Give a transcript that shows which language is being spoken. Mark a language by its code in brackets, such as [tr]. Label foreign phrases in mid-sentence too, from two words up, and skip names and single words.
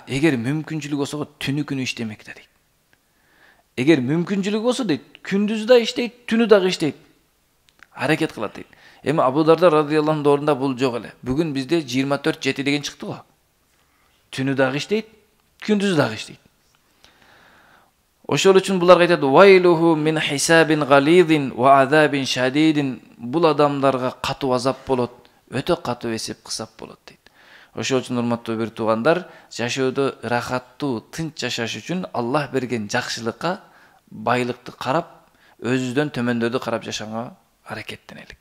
[ky] Эгер мүмкүнчүлүк болсо түнү күнү иштемек дейт. Эгер мүмкүнчүлүк болсо дейт, күндүз да иштейт, түнү дагы иштейт. Аракет кылат дейт. Эми Абу Дарда [ar] رضي الله عنه [ky] ордунда бул жок эле. Бүгүн бизде 24/7 деген чыкты го. Түнү дагы иштейт, күндүз дагы иштейт. Ошол үчүн буларга айтат: [ar] "ويله من حساب غليظ وعذاب شديد." [ky] Бул адамдарга катуу азап болот, өтө катуу эсеп кысап болот дейт. Ошол үчүн урматтуу бир туугандар, жашоодо рахаттуу, тынч жашаш үчүн Аллах берген жакшылыкка, байлыкты карап, өзүбүздөн төмөндөрдү карап жашаганга аракеттенелик.